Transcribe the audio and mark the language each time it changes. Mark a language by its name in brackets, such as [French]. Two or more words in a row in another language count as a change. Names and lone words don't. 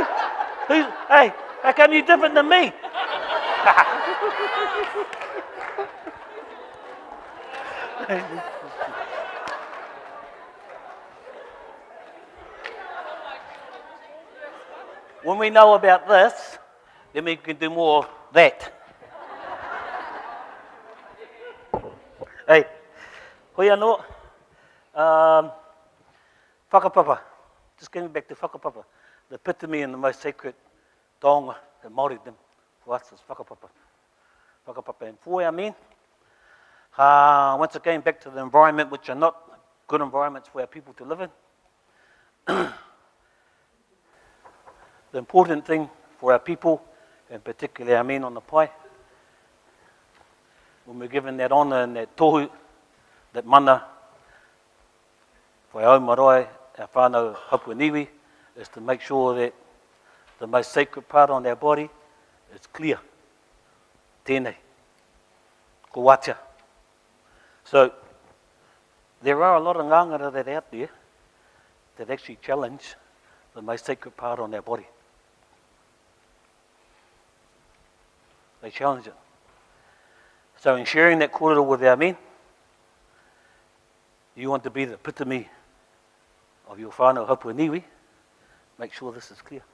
[English] Hey, how come you're different than me? When we know about this, then we can do more of that. [Māori] Hey, hoi anō. [English] Whakapapa. Just getting back to whakapapa. The epitome and the most sacred taonga that Māoridom for us is whakapapa. Whakapapa. And for our men, once again back to the environment, which are not good environments for our people to live in. The important thing for our people, and particularly our men on the pai, when we're given that honour and that tohu, that mana, for our marae, our [Māori] whānau hapuaniwi, [English] is to make sure that the most sacred part on our body is clear. [Māori] Tēnei. Ko watia. [English] So, there are a lot of ngangara that are out there that actually challenge the most sacred part on our body. They challenge it. So in sharing that kōrero with our men, you want to be the epitome of your [Māori] whānau hapuaniwi, [English] make sure this is clear.